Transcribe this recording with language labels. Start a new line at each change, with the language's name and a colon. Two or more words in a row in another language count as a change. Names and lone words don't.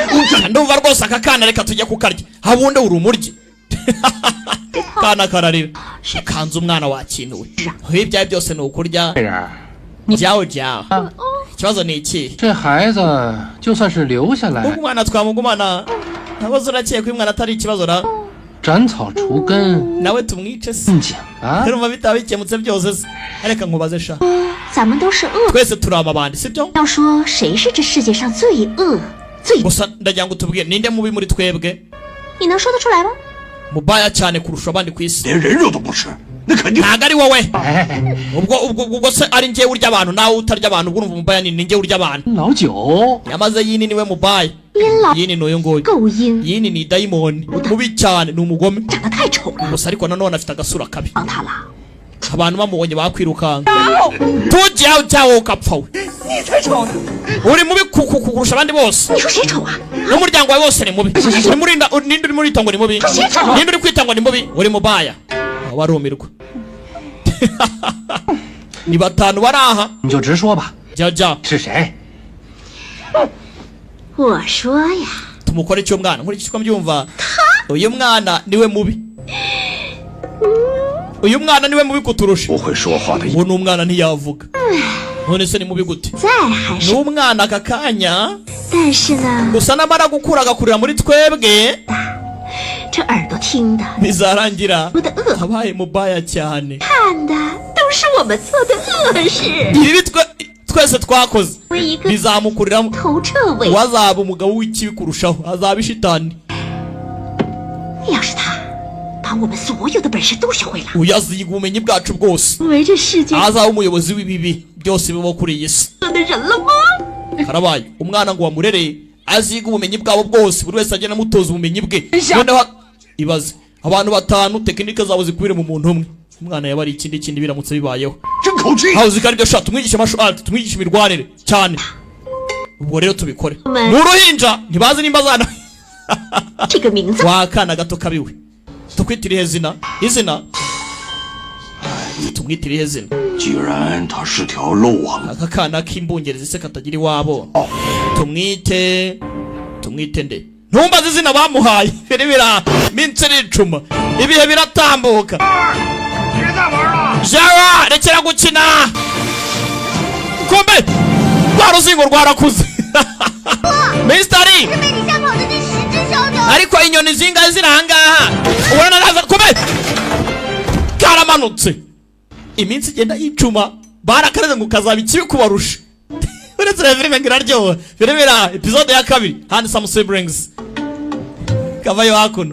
Kinyarwanda: Ndumva rwose aka kana reka tujye kukarya. Habundi uri umuryi. Kana kararira. Kanza umwana wakinuwe. Ibyawe byose ni ukurya.
Chinese: 这人，
Kinyarwanda: Jyawe jyawe. Ikibazo ni iki?
Chinese: 这孩子就算是留下来，
Kinyarwanda: Umwana twamugumana. Nabazo urakeye ko umwana atari ikibazo ra.
Chinese: 斩草除根，
Kinyarwanda: Nawe tumwice se.
Chinese: 更简单。
Kinyarwanda: Urumva bitaba bikemutse byose se. Areka nkubaze sha.
Chinese: 咱们都是恶，
Kinyarwanda: Twese turi amabandi sibyo?
Chinese: 要说谁是这世界上最恶、最……
Kinyarwanda: Gusa ndagira ngo tubwire ninde mubi muri twebwe?
Chinese: 你能说得出来吗？
Kinyarwanda: Mubaya cyane kurusha abandi ku isi.
Chinese: 连人肉都不吃，那肯定。
Kinyarwanda: Ntago ari wowe. 哎， Ubwo se ari njye urya abantu nawe utarya abantu urumva mubaya ni njye urya abantu.
Chinese: 老九，
Kinyarwanda: Yamaze yini niwe mubaya.
Chinese: 阴老
Kinyarwanda: Yini n'uyu nguyu.
Chinese: 够阴，
Kinyarwanda: Yini ni dayimoni. Mubi cyane ni umugome.
Chinese: 长得太丑了，
Kinyarwanda: Gusa ariko nanone afite agasura kabi.
Chinese: 帮他了。
Kinyarwanda: Abantu bamubonye bakwirukanga. Tujyaho cyawo ukapfa we.
Chinese: 你才丑呢！
Kinyarwanda: Uri mubi kurusha abandi bose.
Chinese: 你说谁丑啊？
Kinyarwanda: N'umuryango wawe wose ni mubi. Ninde uri muri itongo ni mubi. Ninde uri kwitangwa ni mubi. Uri mubaya. Warumirwa. Ni batanu bari aha.
Chinese: 你就直说吧，
Kinyarwanda: Jya
Chinese: 是谁？我说呀，
Kinyarwanda: tumukore icyo mwana nkurikije uko mbyumva. Uyu mwana niwe mubi. Uyu mwana niwe mubi kuturusha.
Chinese: 不会说话的。
Kinyarwanda: Uwo ni umwana ntiyavuga. None se ni mubi gute?
Chinese: 在还
Kinyarwanda: Ni
Chinese: 是……
Kinyarwanda: umwana aka kanya.
Chinese: 但是呢，
Kinyarwanda: Gusa namara gukura agakurira muri twebwe.
Chinese: 这耳朵听的、
Kinyarwanda: Bizarangira
Chinese: 说的恶，
Kinyarwanda: abaye mubaya cyane.
Chinese: 看的都是我们做的恶事。
Kinyarwanda: Ibi twese twakoze
Chinese: 为一个
Kinyarwanda: bizamukuriramo.
Chinese: 头彻尾，
Kinyarwanda: Wazaba umugabo w'ikibi kurushaho. Azaba ishitani.
Chinese: 要是他把我们所有的本事都学会了，
Kinyarwanda: Uyaziga ubumenyi bwacu bwose.
Chinese: 为这世界
Kinyarwanda: Azaba umuyobozi w'ibibi byose bibaho kuri iyi si.
Chinese: 上的人了吗？
Kinyarwanda: Karabaye umwana ngo wamurere aziga ubumenyi bwabo bwose buri wese agenda amutoza ubumenyi bwe. Noneho ibaze abantu batanu tekinike zabo zikwire mu muntu umwe. Umwana yaba ari ikindi biramutse bibayeho.
Chinese: 真口气！
Kinyarwanda: Aho zikari byo sha tumwigishe
English: martial art
Kinyarwanda: tumwigishe imirwanire cyane. Ubwo rero tubikore. Amen. N'uruhinja ntibazi nimba zana.
Chinese: 这个名字
Kinyarwanda: Wakana gato kabiwe. Tukwitiriye izina. Tumwitiriye izina.
Chinese: 既然他是条漏网，
Kinyarwanda: Aka kana k'imbungerezi se katagira iwabo. Tumwite nde? Ntumbaze izina bamuhaye. Birebera minsi n'icuma. Ibihe biratambuka. Jawa rekera gukina. Kombe. Rwa ruzingo rwarakuze. Misteri.
Chinese: 被你吓跑的那10只小鸟。
Kinyarwanda: Ariko inyoni zingahe ziri ahangaha. Ubona naza kombe. Karamanutse. Iminsi igenda yicuma. Barakaraze ngo kazaba ikibi kubarusha. Uretse na filime ngiraryoha. Birebera episode ya 2. Handsome Siblings. Kavayo hakuno.